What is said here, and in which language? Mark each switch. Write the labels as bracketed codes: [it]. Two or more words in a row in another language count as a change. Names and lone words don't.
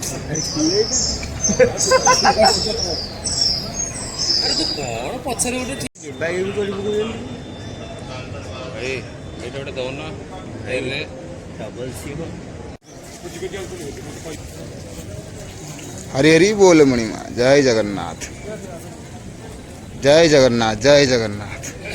[or] ଆରେ ତୁ କଣ ପଛରେ ଗୋଟେ ଭାଇ ଏଇଟା ଗୋଟେ ଦଉନ ଖାଇଲେ ଡବଲ ସି ହରି ହରି ବୋଲ ମଣିମା ଜୟ ଜଗନ୍ନାଥ ଜୟ ଜଗନ୍ନାଥ ଜୟ ଜଗନ୍ନାଥ